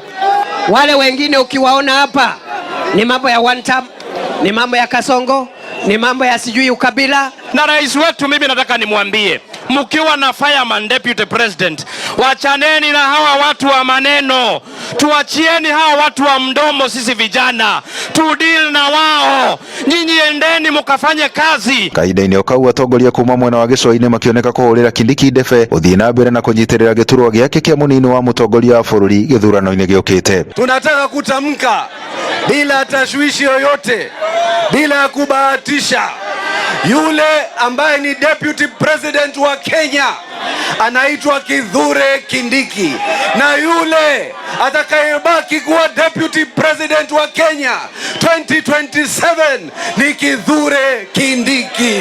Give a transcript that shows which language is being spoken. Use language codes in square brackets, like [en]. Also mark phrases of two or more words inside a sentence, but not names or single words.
[sw] Wale wengine ukiwaona hapa ni mambo ya [en] one term, [sw] ni mambo ya kasongo, ni mambo ya sijui ukabila. Na rais wetu, mimi nataka nimwambie, mkiwa na [en] fireman deputy president, [sw] wachaneni na hawa watu wa maneno, tuachieni hawa watu wa mdomo. Sisi vijana tu deal na wao, nyinyi endeni mukafanye kazi. [ki] Kahinda-ini okau atongoria kuma mwena wa gĩcũa-inĩ makioneka kũhũrĩra Kindiki ndebe ũthii na mbere na kũnyitĩrĩra gĩturwa gĩake kĩa mũnini wa mũtongoria wa bũrũri gĩthurano-inĩ gĩũkĩte. [sw] Tunataka kutamka bila tashwishi yoyote, bila kubahatisha, yule ambaye ni [en] deputy president [sw] wa Kenya anaitwa Kithure Kindiki, na yule atakayebaki kuwa [en] deputy president [sw] wa Kenya 2027 ni Kithure Kindiki.